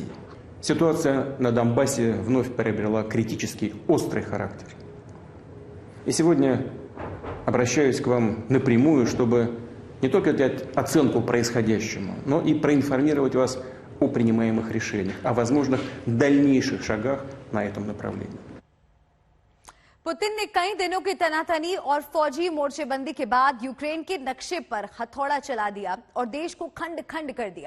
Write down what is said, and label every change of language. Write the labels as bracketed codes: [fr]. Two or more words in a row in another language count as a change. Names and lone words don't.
[ru] Ситуация на Донбассе вновь приобрела критический, острый характер. И сегодня обращаюсь к вам напрямую, чтобы не только дать оценку происходящему, но и проинформировать вас о принимаемых решениях, о возможных дальнейших шагах на этом направлении. [hi] पुतिन ने कई दिनों की तनातनी और फौजी मोर्चेबंदी के बाद यूक्रेन के नक्शे पर हथौड़ा चला दिया और देश को खंड खंड कर दिया।